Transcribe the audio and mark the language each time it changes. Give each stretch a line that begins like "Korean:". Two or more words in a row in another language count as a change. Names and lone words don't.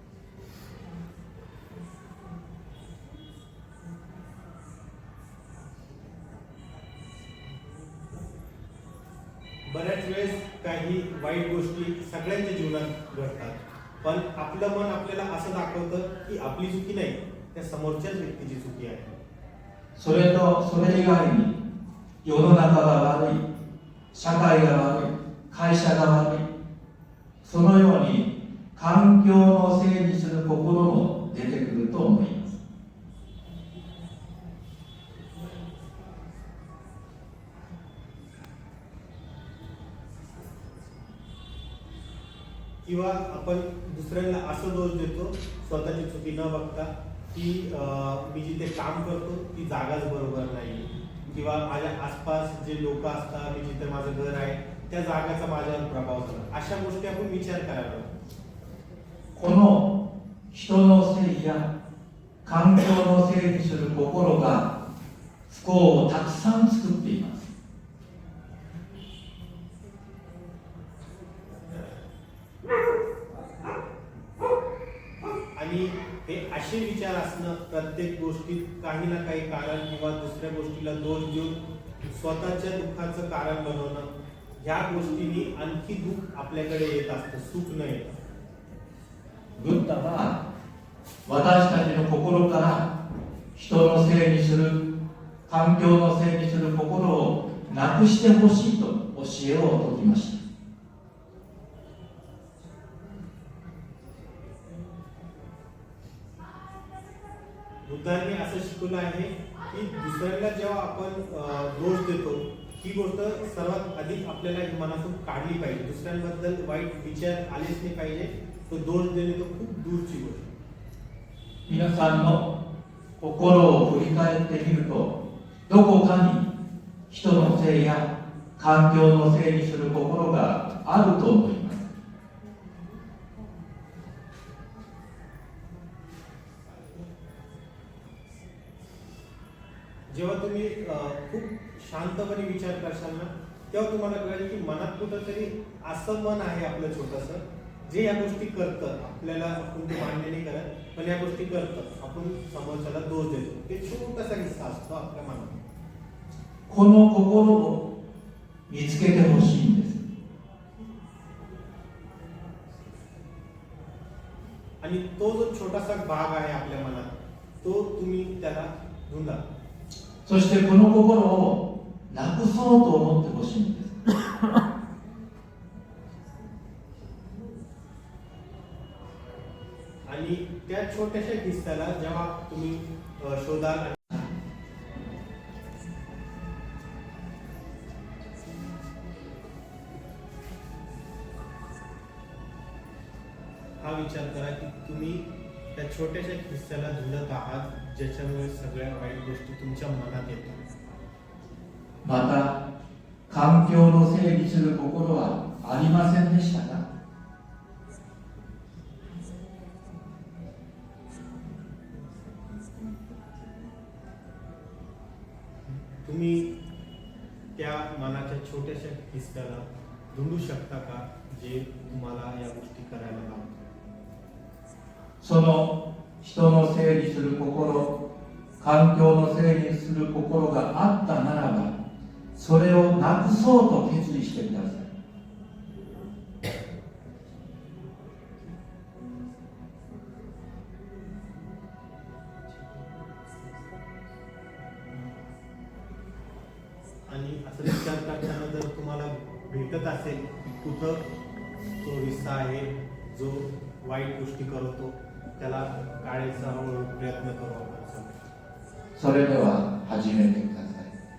Marathi: बऱ्याच वेळेस काही वाईट गोष्टी सगळ्यांच्या जीवनात घडतात, पण आपलं मन आपल्याला असं दाखवतं की आपली चुकी नाही, त्या समोरच्याच व्यक्तीची चुकी आहे.
Japanese: それ以外に世の中が悪い、社会が悪い、会社が悪い、そのように環境のせいにする心も出てくると思います。
Marathi: किंवा आपण दुसऱ्यांना असं दोष देतो स्वतःची चुकी न बघता की मी जिथे काम करतो ती जागाच बरोबर नाही, किंवा माझ्या आसपास जे लोक असतात, मी जिथे माझं घर आहे त्या जागाचा माझ्यावर प्रभाव झाला. अशा गोष्टी आपण विचार करायला.
Japanese: この人のせいや環境のせいにする心が不幸をたくさん作っています。
Marathi: आणि हे असे विचार असणं, प्रत्येक गोष्टीत काही ना काही कारण किंवा दुसऱ्या गोष्टीला दोष देऊन स्वतःच्या दुःखाचं कारण बनवणं, ह्या गोष्टींनी आणखी दुःख आपल्याकडे येत असतं, सुख न येत.
Japanese: ブッダは私たちの心から人のせいにする、環境のせいにする心をなくしてほしいと教えを説きました。
Marathi: बुद्धांनी असं शिकवलं आहे की दुसऱ्याला जेव्हा आपण दोष देतो, ही गोष्ट सर्वात अधिक आपल्याला मनातून काढली पाहिजे. दुसऱ्यांबद्दल वाईट विचार आलेच नाही पाहिजे. तो दोष देणे तो खूप दूरची गोष्ट.
Japanese: 皆さんの心を振り返ってみると、どこかに人のせいや環境のせいにする心があると思います。
Marathi: जेव्हा तुम्ही खूप शांतपणे विचार करशाल ना, तेव्हा तुम्हाला कळेल की मनात कुठंतरी असं मन आहे आपलं छोटंसं, जे या गोष्टी करतं. आपल्याला आपण ते मान्य नाही करत, पण या गोष्टी करतं. आपण समोरच्याला दोष देतो. ते छोटासा हिस्सा असतो आपल्या मनात.
Japanese: この心を見つけてほしいんです。
Marathi: आणि तो जो छोटासा भाग आहे आपल्या मनात, तो तुम्ही त्याला ढूंढा.
Japanese: そしてこの心をなくそうと思ってほしいんです。
Marathi: आणि त्या छोट्याशा हिस्साला जेव्हा तुम्ही शोधाल, हा विचार करा की तुम्ही त्या छोट्याशा हिस्साला धुलत आहात, ज्याच्यामुळे सगळ्या वाईट गोष्टी तुमच्या मनात येतात.
Japanese: また環境のせいにする心はありませんでしたか？
Marathi: तुम्ही त्या मनाच्या छोट्याशा हिस्साला धुंडू शकता का जे तुम्हाला या गोष्टी करायला लावतात?
Japanese: その人のせいにする心、環境のせいにする心があったならば、それをなくそうと決意してください。
Marathi: आणि असं विचार करताना जर तुम्हाला भेटत असेल की कुठं तो हिस्सा आहे जो वाईट गोष्टी करतो, त्याला काढायचा हळूहळू प्रयत्न करू आपण.
Japanese: それでは始めてください。